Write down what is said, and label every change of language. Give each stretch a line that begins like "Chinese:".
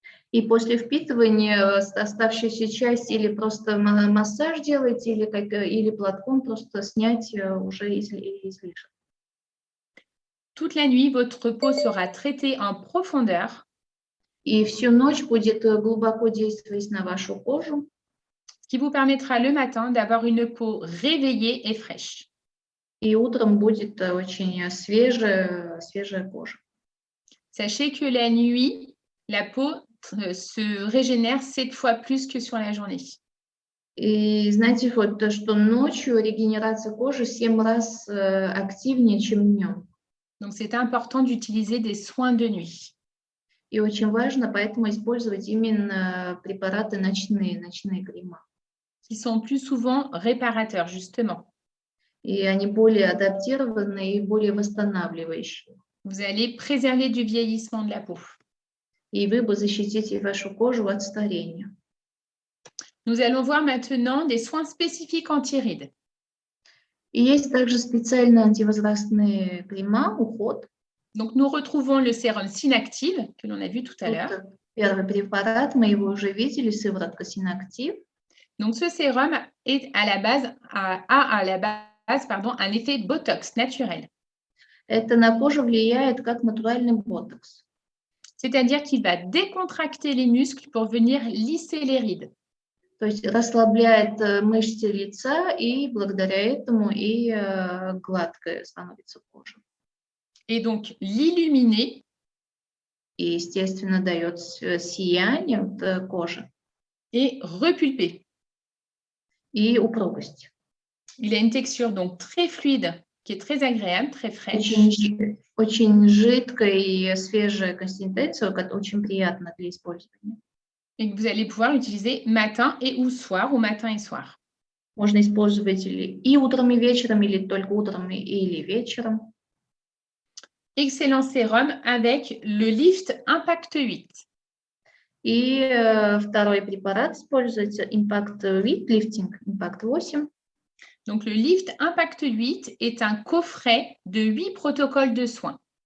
Russian: И после впитывания оставшуюся часть или просто массаж делать, или платком просто снять уже излишек.
French: Toute la nuit, votre peau sera traitée en profondeur.
Russian: И всю ночь будет глубоко действовать на вашу кожу.
French: Ce qui vous permettra le matin d'avoir une peau réveillée et fraîche.
Russian: И утром будет очень свежая кожа.
French: Sachez que la nuit, la peau se régénère 7 fois plus que sur la journée.
Russian: И знаете, вот то, что ночью регенерация кожи 7 раз активнее, чем днем.
French: Donc, c'est important d'utiliser des soins de nuit.
Russian: И очень важно поэтому использовать именно препараты ночные крема.
French: Qui sont plus souvent réparateurs, justement.
Russian: И они более адаптированные и более восстанавливающие.
French: Vous allez préserver du vieillissement de la peau.
Russian: И вы бы защитите вашу кожу от старения.
French: Nous allons voir maintenant des soins spécifiques anti-rides.
Russian: И есть также специальные антивозрастные крема, уход.
French: Donc, nous retrouvons le sérum Synactive, que l'on a vu tout à l'heure.
Russian: Вот первый препарат, мы его уже видели, сыворотка Synactive.
French: Donc, ce sérum est à la base, un effet Botox naturel.
Russian: Это на кожу влияет как натуральный ботокс.
French: C'est-à-dire qu'il va décontracter les muscles pour venir lisser les rides.
Russian: То есть расслабляет мышцы лица, и благодаря этому и гладкая становится кожа.
French: Et donc, l'illuminer
Russian: И, естественно, дает сияние кожи
French: et repulper.
Russian: и упругость.
French: Il a une texture donc très fluide, qui est très agréable, très fraîche.
Russian: Очень жидкая и свежая консистенция, очень приятно для использования.
French: Et que vous allez pouvoir utiliser matin et ou soir, ou matin et soir.
Russian: Можно использовать и утром, и вечером, или только утром, или вечером.
French: Excellent sérum avec le Lift Impact 8.
Russian: И второй препарат используется Impact 8, Lifting Impact 8.
French: Donc, le Lift Impact 8 est un coffret de 8 protocoles de soins.